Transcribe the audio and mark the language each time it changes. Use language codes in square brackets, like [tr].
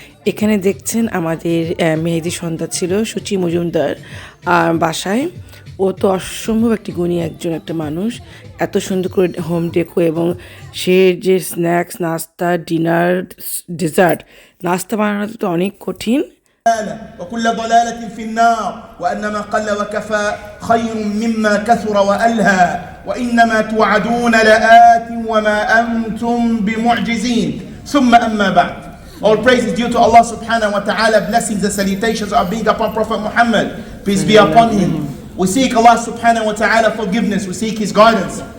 [bn] এখানে দেখছেন আমাদের মেহেদি সন্ধ্যা ছিল সুচি মজুমদার বাসায়। ও তো অসম্ভব একটি গুণী একটা মানুষ, এত সুন্দর করে হোম ডেকো এবং সে যে স্ন্যাক্স, নাস্তা, ডিনার, ডেজার্ট, নাস্তা বানানো তো অনেক কঠিন। [ar] وكل ضلالة في النار وأن ما قل وكفى خير مما كثر وألهى وإنما توعدون لآت وما أنتم بمعجزين ثم أما بعد. [en] All praise is due to Allah subhanahu wa ta'ala. Blessings and salutations are being upon Prophet Muhammad, peace be upon him. We seek Allah subhanahu wa ta'ala forgiveness, we seek his guidance.